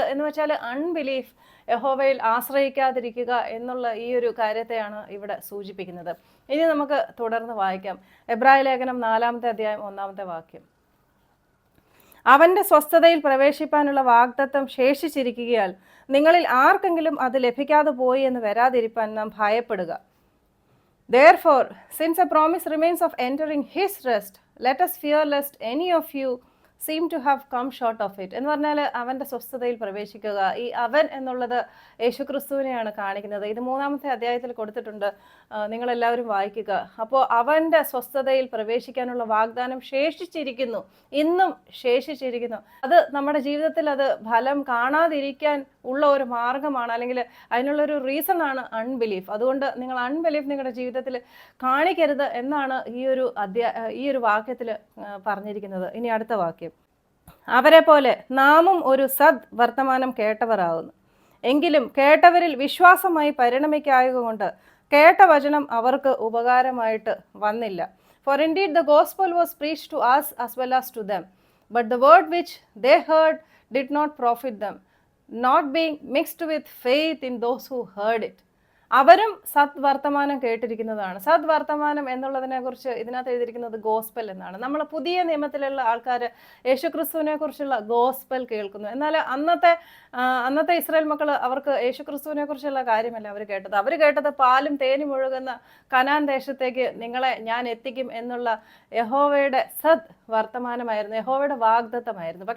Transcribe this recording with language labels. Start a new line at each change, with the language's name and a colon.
Malayalam: എന്ന് വെച്ചാൽ അൺബിലീഫ്, യഹോവയിൽ ആശ്രയിക്കാതിരിക്കുക എന്നുള്ള ഈ ഒരു കാര്യത്തെയാണ് ഇവിടെ സൂചിപ്പിക്കുന്നത്. ഇനി നമുക്ക് തുടർന്ന് വായിക്കാം. എബ്രായ ലേഖനം 4-ാമത്തെ അധ്യായം 1-ാമത്തെ വാക്യം. അവൻ്റെ സ്വസ്ഥതയിൽ പ്രവേശിപ്പാനുള്ള വാഗ്ദത്തം ശേഷിച്ചിരിക്കുകയാൽ നിങ്ങളിൽ ആർക്കെങ്കിലും അത് ലഭിക്കാതെ പോയി എന്ന് വരാതിരിപ്പാൻ നാം ഭയപ്പെടുക.
English: Therefore, since a promise remains of entering his rest, let us fear lest any of you seem to have come short of it.
Malayalam: എന്ന് പറഞ്ഞാൽ അവൻ്റെ സ്വസ്ഥതയിൽ പ്രവേശിക്കുക. ഈ അവൻ എന്നുള്ളത് യേശുക്രിസ്തുവിനെയാണ് കാണിക്കുന്നത്. ഇത് 3-ാമത്തെ അധ്യായത്തിൽ കൊടുത്തിട്ടുണ്ട്, നിങ്ങളെല്ലാവരും വായിക്കുക. അപ്പോൾ അവൻ്റെ സ്വസ്ഥതയിൽ പ്രവേശിക്കാനുള്ള വാഗ്ദാനം ശേഷിച്ചിരിക്കുന്നു, ഇന്നും ശേഷിച്ചിരിക്കുന്നു. അത് നമ്മുടെ ജീവിതത്തിൽ അത് ഫലം കാണാതിരിക്കാൻ ഉള്ള ഒരു മാർഗമാണ്, അല്ലെങ്കിൽ അതിനുള്ളൊരു റീസൺ ആണ് അൺബിലീഫ്. അതുകൊണ്ട് നിങ്ങൾ അൺബിലീഫ് നിങ്ങളുടെ ജീവിതത്തിൽ കാണിക്കരുത് എന്നാണ് ഈ ഒരു വാക്യത്തിൽ പറഞ്ഞിരിക്കുന്നത്. ഇനി അടുത്ത വാക്യം. അവരെ പോലെ നാമും ഒരു സദ് വർത്തമാനം കേട്ടവരാകുന്നു. എങ്കിലും കേട്ടവരിൽ വിശ്വാസമായി പരിണമിക്കായതുകൊണ്ട് കേട്ട വചനം അവർക്ക് ഉപകാരമായിട്ട് വന്നില്ല.
English: For indeed the gospel was preached to us as well as to them, but the word which they heard did not profit them, not being mixed with faith in those who heard it.
Malayalam: അവരും സദ്വർത്തമാനം കേട്ടിരിക്കുന്നതാണ്. സദ്വർത്തമാനം എന്നുള്ളതിനെ കുറിച്ച് ഇതിനകത്ത് എഴുതിയിരിക്കുന്നത് gospel എന്നാണ്. നമ്മൾ പുതിയ നിയമത്തിലുള്ള ആൾക്കാർ യേശുക്രിസ്തുവിനെ കുറിച്ചുള്ള ഗോസ്പൽ കേൾക്കുന്നു. എന്നാൽ അന്നത്തെ ഇസ്രായേൽ മക്കൾ അവർക്ക് യേശുക്രിസ്തുവിനെ കുറിച്ചുള്ള കാര്യമല്ല അവർ കേട്ടത് പാലും തേനും ഒഴുകുന്ന കനാൻ ദേശത്തേക്ക് നിങ്ങളെ ഞാൻ എത്തിക്കും എന്നുള്ള യഹോവയുടെ സദ് വർത്തമാനമായിരുന്നു, യഹോവയുടെ വാഗ്ദത്തമായിരുന്നു.